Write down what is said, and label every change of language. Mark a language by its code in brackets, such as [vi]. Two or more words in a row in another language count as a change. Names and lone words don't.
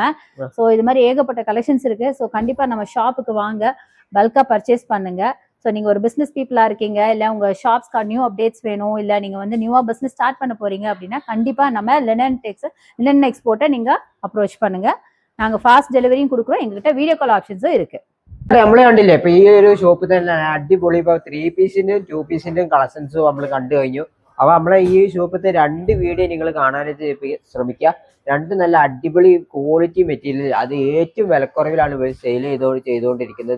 [ta] ஸோ இது மாதிரி ஏகப்பட்ட கலெக்ஷன்ஸ் இருக்கு. ஸோ கண்டிப்பா நம்ம ஷாப்புக்கு வாங்க, பல்கா பர்ச்சேஸ் பண்ணுங்க. ஸோ நீங்க ஒரு [en] business peopleஆ [ta] இருக்கீங்க, இல்ல உங்க ஷாப்ஸ்க்கு [en] new updates [ta] வேணும், இல்ல நீங்க வந்து நியூவா பிசினஸ் ஸ்டார்ட் பண்ண போறீங்க அப்படின்னா கண்டிப்பா நம்ம லினன் எக்ஸ்போர்ட்டை நீங்க அப்ரோச் பண்ணுங்க. நாங்க [en] fast deliveryஉம் [ta] கொடுக்குறோம். எங்ககிட்ட [en] video call optionsஉம் [ta] ഇருக்கு. [ml] നമ്മള് കണ്ടില്ലേ ഇപ്പൊ ഈ ഒരു ഷോപ്പ് തന്നെ അടിപൊളി. ഇപ്പൊ 3 പീസിന്റെയും 2 പീസിന്റെയും കളക്ഷൻസ് നമ്മൾ കണ്ടു കഴിഞ്ഞു. അപ്പൊ നമ്മളെ ഈ ഷോപ്പിലത്തെ 2 വീഡിയോ നിങ്ങൾ കാണാനായിട്ട് ശ്രമിക്കുക. 2 നല്ല അടിപൊളി [en] quality material, [ml] അത് ഏറ്റവും വിലക്കുറവിലാണ് ഇവർ സെയിൽ ചെയ്തുകൊണ്ടിരിക്കുന്നത്.